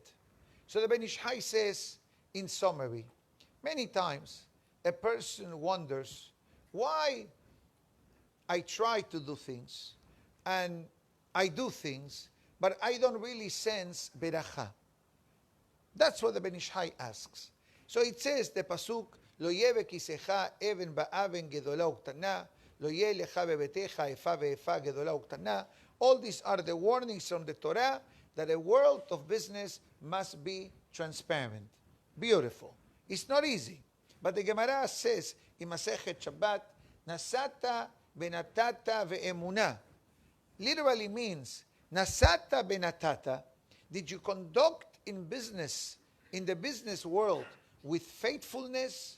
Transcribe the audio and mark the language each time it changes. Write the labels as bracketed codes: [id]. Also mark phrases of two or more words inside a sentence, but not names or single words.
[en] So the Ben Ish Hai says, in summary, many times a person wonders why I try to do things and I do things, but I don't really sense beracha. That's what the Ben Ish Hai asks. So it says, the pasuk, [he] לא יהיה לך בכיסך אבן ואבן גדולה וקטנה לא יהיה לך בביתך איפה ואיפה גדולה וקטנה. [en] All these are the warnings from the Torah that a world of business must be transparent. Beautiful. It's not easy. But the Gemara says in Masechet Shabbat, [he] נשאת ונתת באמונה. [en] Literally means, [he] נשאת ונתת, [en] did you conduct in business, in the business world, with faithfulness?